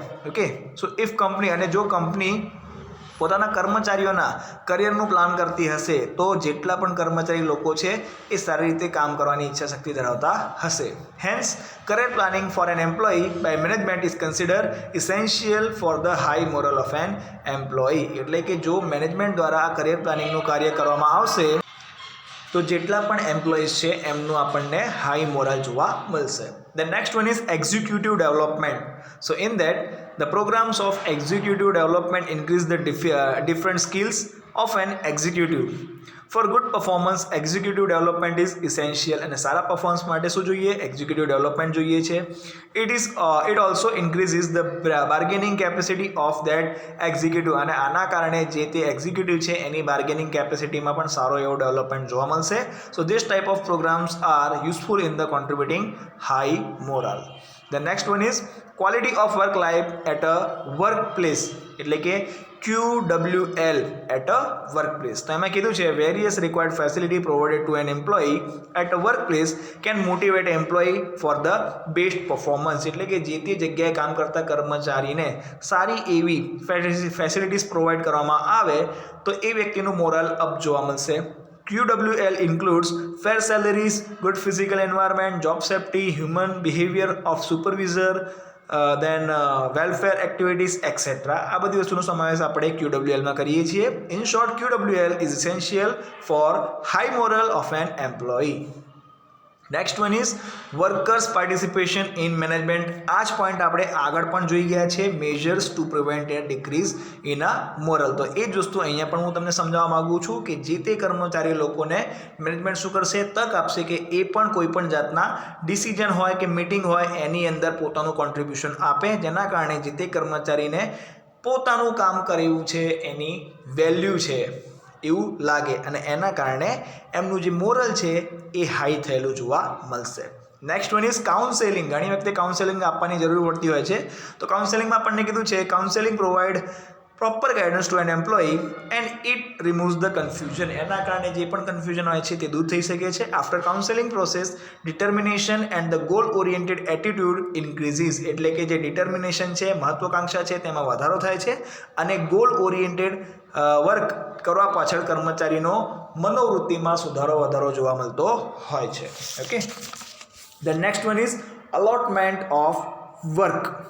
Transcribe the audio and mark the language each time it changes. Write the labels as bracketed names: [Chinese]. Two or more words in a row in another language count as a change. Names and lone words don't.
[English] Okay, so if [Gujarati] કંપની, અને જો કંપની પોતાના કર્મચારીઓના કરિયરનું પ્લાન કરતી હશે તો જેટલા પણ કર્મચારી લોકો છે એ સારી રીતે કામ કરવાની ઈચ્છા શક્તિ ધરાવતા હશે. [English] હેન્સ career planning for an employee by management is considered essential for the high moral of an employee. [Gujarati] એટલે કે જો મેનેજમેન્ટ દ્વારા આ [English] career planningનું [Gujarati] કાર્ય કરવામાં આવશે તો જેટલા પણ એમ્પ્લોઈઝ છે એમનું આપણને હાઈ મોરલ જોવા મળશે. [English] The next one is executive development. So in that, the programs of executive development increase the different skills of an executive. For good performance, executive development is essential. [Gujarati] અને સારા પરફોર્મન્સ માટે શું જોઈએ, [English] executive development [Gujarati] જોઈએ છે. [English] It also increases the bargaining capacity of that executive. [Gujarati] અને આના કારણે જે તે એક્ઝિક્યુટિવ છે એની [English] bargaining capacityમાં [Gujarati] પણ સારો એવો ડેવલપમેન્ટ જોવા મળશે. [English] So this type of programs are useful in the contributing high moral. The next one is quality of work life at a workplace. [Gujarati] એટલે કે [English] QWL at a workplace. [Gujarati] તો એમાં કીધું છે [English] various required facility provided to an employee at a workplace can motivate employee for the best performance. [Gujarati] એટલે કે જે તે જગ્યાએ કામ કરતા કર્મચારીને સારી એવી [English] facilities provide [Gujarati] કરવામાં આવે તો એ વ્યક્તિનું મોરલ અપ જોવા મળશે. [English] QWL includes fair salaries, good physical environment, job safety, human behavior of supervisor, then welfare activities, etc. [Gujarati] આ બધી વસ્તુનો સમાવેશ આપણે QWLમાં કરીએ છીએ. [English] In short, QWL is essential for high moral of an employee. Next one is workers participation in management. [Gujarati] આ જ પોઈન્ટ આપણે આગળ પણ જોઈ ગયા છે, [English] measures to prevent a decrease in a moral. [Gujarati] તો એ જ વસ્તુ અહીંયા પણ હું તમને સમજાવવા માગું છું કે જે તે કર્મચારી લોકોને મેનેજમેન્ટ શું કરશે, તક આપશે કે એ પણ કોઈ પણ જાતના ડિસિઝન હોય કે મીટિંગ હોય એની અંદર પોતાનું કોન્ટ્રીબ્યુશન આપે, જેના કારણે જે તે કર્મચારીને પોતાનું કામ કર્યું છે એની વેલ્યુ છે એવું લાગે અને એના કારણે એમનું જે મોરલ છે એ હાઈ થયેલું જોવા મળશે. [English] Next one is [Gujarati] કાઉન્સેલિંગ. ઘણી વખતે કાઉન્સેલિંગ આપવાની જરૂર પડતી હોય છે, તો કાઉન્સેલિંગમાં આપણને કીધું છે [English] counselling provide proper guidance to an employee and it removes the confusion. [Gujarati] એના કારણે જે પણ કન્ફ્યુઝન હોય છે તે દૂર થઈ શકે છે. [English] After counseling process, determination and the goal oriented attitude increases. [Gujarati] એટલે કે જે ડિટર્મિનેશન છે, મહત્વાકાંક્ષા છે તેમાં વધારો થાય છે અને [English] goal oriented work [Gujarati] કરવા પાછળ કર્મચારીનો મનોવૃત્તિમાં સુધારો વધારો જોવા મળતો હોય છે. [English] Okay, the next one is allotment of work.